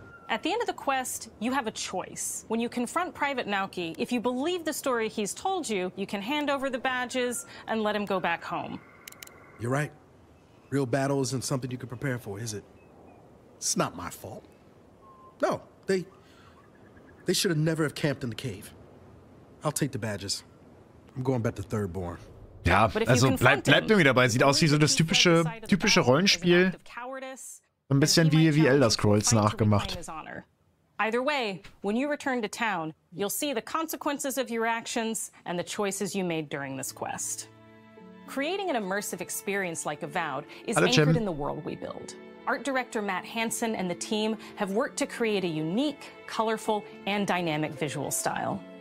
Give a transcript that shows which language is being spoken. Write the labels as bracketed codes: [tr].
[en] At the end of the quest, you have a choice. When you confront Private Naoki, if you believe the story he's told you, you can hand over the badges and let him go back home. You're right. Real battle isn't something you can prepare for, is it? It's not my fault. No, they should have never have camped in the cave. I'll take the badges. I'm going back to Thirdborn. [de] Ja, also bleibt irgendwie dabei. Sieht aus wie so das typische Rollenspiel. So ein bisschen wie Elder Scrolls nachgemacht. [en] Either way, when you return to town, you'll see the consequences of your actions and the choices you made during this quest. Creating an immersive experience like Avowed is anchored in the world we build. Art director Matt Hansen and the team have worked to create a unique, colorful, and dynamic visual style.